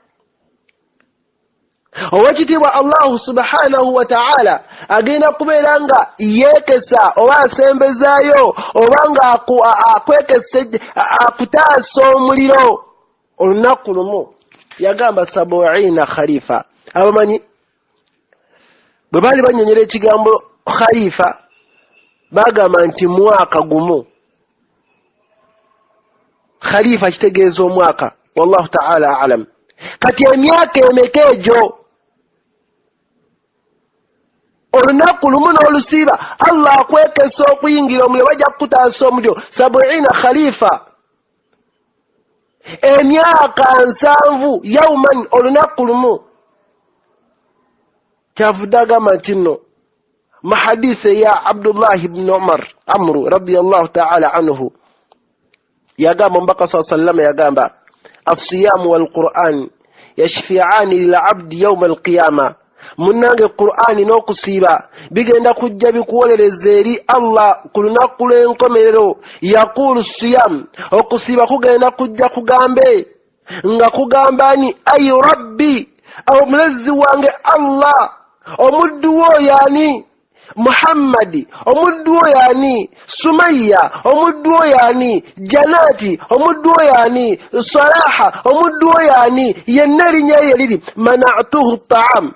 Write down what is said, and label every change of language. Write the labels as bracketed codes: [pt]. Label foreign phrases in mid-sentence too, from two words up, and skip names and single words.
[lg] Owekitiibwa [ar] الله سبحانه وتعالى [lg] agenda kubeera nga yeekesa oba asembezaayo oba nga akwekesa akutaasa omuliro olunaku lumu. Yagamba 70 kharifa. Abamanyi bwe baali bannyonnyola ekigambo kharifa bagamba nti mwaka gumu. Kharifa kitegeeza omwaka, [ar] والله تعالى أعلم. [lg] Kati emyaka emeka egyo? Olunaku lumu n'olusiiba Allah akwekesa okuyingira omuliro, bajja kukutaasa omuliro 70 khalifa. Emyaka 7 yawman, olunaku lumu. Kyavudde agamba nti nno mu hadisi ya Abdullah ibn Umar Amru [ar] رضي الله تعالى عنه, [lg] yagamba omubaka [ar] صلى الله عليه وسلم, [lg] yagamba [ar] الصيام والقرآن يشفعان للعبد يوم القيامة. [lg] Munnange Qur'ani n'okusiiba bigenda kujja bikuwolereza eri Allah ku lunaku lw'enkomerero. [ar] يقول صيام, [lg] okusiiba kugenda kujja kugambe nga kugamba ni ayi rabbi, omulezi wange Allah, omuddu wo yani Muhammadi, omuddu wo yani Sumayya, omuddu wo yani Janati, omuddu wo yani Salaha, omuddu wo yani yenna erinnya lye liri [ar] منعته الطعام.